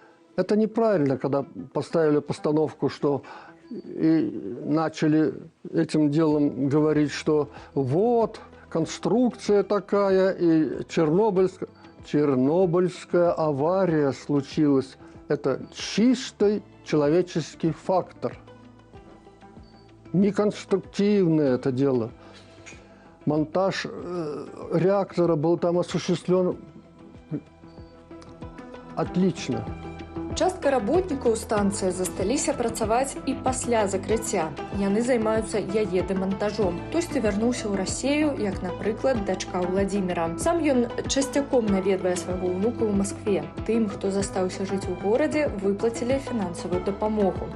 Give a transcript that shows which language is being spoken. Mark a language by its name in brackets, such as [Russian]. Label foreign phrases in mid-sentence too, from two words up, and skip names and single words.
[Russian] Это неправильно, когда поставили постановку, что и начали этим делом говорить, что вот, конструкция такая, и Чернобыльская авария случилась. Это чистый человеческий фактор. Неконструктивное это дело. Монтаж реактора был там осуществлен отлично. [Belarusian] Частка работнікаў станцыі засталіся працаваць і пасля закрыцця. Яны займаюцца яе дэмантажом. Хтосьці вярнуўся ў Расею, як, напрыклад, дачка Владзіміра. Сам ён часцяком наведвае свайго ўнука ў Маскве. Тым, хто застаўся жыць у горадзе, выплацілі фінансавую дапамогу.